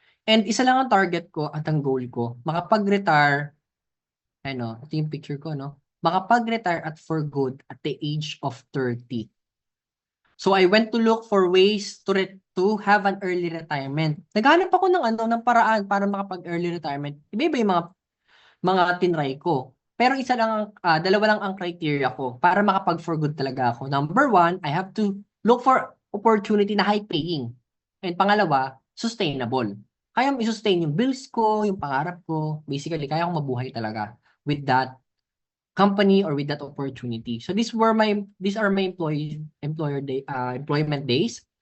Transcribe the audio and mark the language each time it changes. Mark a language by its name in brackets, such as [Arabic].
[Filipino] And isa lang ang target ko at ang goal ko, makapag-retire, ito yung picture ko, no? Makapag-retire at for good [English] at the age of 30. So I went to look for ways to have an early retirement. [Filipino] Naghanap ako ng paraan para makapag-early retirement. Iba-iba yung mga tinry ko. Pero dalawa lang ang criteria ko para makapag for good talaga ako. [English] Number one, I have to look for opportunity na high paying. [Filipino] And pangalawa, sustainable. Kaya i-sustain yung bills ko, yung pangarap ko. [English] Basically, [Filipino] kaya akong mabuhay talaga [English] with that company or with that opportunity. So these are my employment days.